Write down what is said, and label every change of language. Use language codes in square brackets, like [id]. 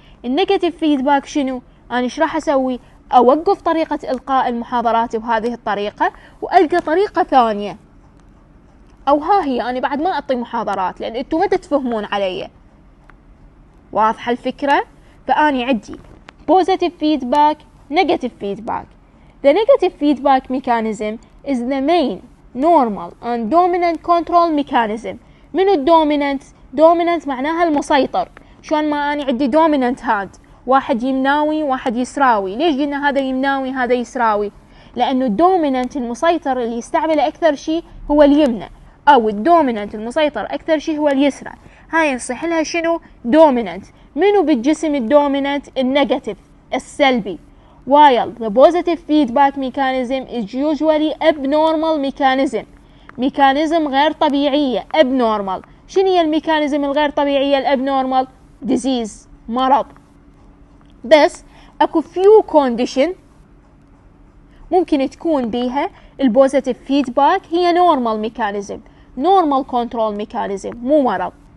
[ar] النيجاتيف فيدباك شنو؟ انا ايش راح اسوي؟ اوقف طريقه القاء المحاضرات بهذه الطريقه والقى طريقه ثانيه، او ها هي انا بعد ما اعطي محاضرات لان انتم ما تتفهمون علي. واضحه الفكره؟ فاني عندي [en] positive feedback, negative feedback. The negative feedback mechanism is the main normal and dominant control mechanism. [ar] من الدوميننت؟ دوميننت معناها المسيطر. شلون ما اني عندي دوميننت هاند، واحد يمناوي واحد يسراوي. ليش قلنا هذا يمناوي هذا يسراوي؟ لانه الدوميننت المسيطر اللي يستعمله اكثر شيء هو اليمنى، او الدوميننت المسيطر اكثر شيء هو اليسرى. هاي نصح لها شنو؟ دوميننت. منو بالجسم الدوميننت؟ النيجاتيف، السلبي. [en] while the positive feedback mechanism is usually abnormal mechanism. [ar] ميكانيزم غير طبيعية، abnormal. شنو هي الميكانيزم الغير طبيعية الابنورمال؟ disease، مرض. بس اكو few condition ممكن تكون بيها البوزيتيف فيدباك هي نورمال ميكانيزم، نورمال كنترول ميكانيزم، مو مرض.